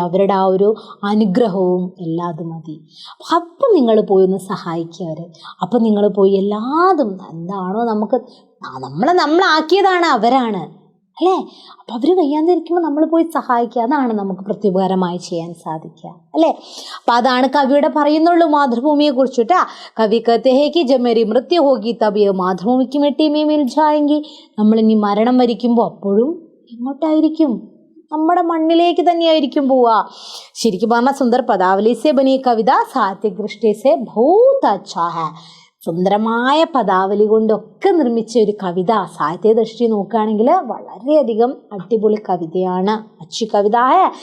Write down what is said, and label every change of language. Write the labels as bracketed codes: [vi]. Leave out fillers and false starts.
[ml] അവരുടെ ആ ഒരു അനുഗ്രഹവും എല്ലാം അത് മതി. അപ്പം നിങ്ങൾ പോയി ഒന്ന് സഹായിക്കുക അവരെ. അപ്പം നിങ്ങൾ പോയി എല്ലാതും എന്താണോ നമ്മളാക്കിയതാണ് അവരാണ് അല്ലേ. അപ്പം അവർ വയ്യാതിരിക്കുമ്പോൾ നമ്മൾ പോയി സഹായിക്കുക. അതാണ് നമുക്ക് പ്രത്യുപകാരമായി ചെയ്യാൻ സാധിക്കുക അല്ലേ. അപ്പം അതാണ് കവിയുടെ പറയുന്നുള്ളൂ മാതൃഭൂമിയെ കുറിച്ചിട്ടാ. [hi] കവി कहते हैं कि जब मेरी मृत्यु होगी तब ये मातृभूमि की मिट्टी में मिल जाएंगी. [ml] നമ്മളിനി മരണം വരിക്കുമ്പോൾ അപ്പോഴും എങ്ങോട്ടായിരിക്കും? നമ്മുടെ മണ്ണിലേക്ക് തന്നെയായിരിക്കും പോവുക. ശരിക്കും പറഞ്ഞാൽ [hi] സുന്ദർ പദാവലി സെ ബനി കവിത സാഹിത്യ ദൃഷ്ടി സെ ബഹുത് അച്ഛാ ഹൈ. [ml] സുന്ദരമായ പദാവലി കൊണ്ടൊക്കെ നിർമ്മിച്ച ഒരു കവിത സാഹിത്യ ദൃഷ്ടി നോക്കുകയാണെങ്കിൽ വളരെയധികം അടിപൊളി കവിതയാണ്. [hi] അച്ഛി കവിത ഹൈ.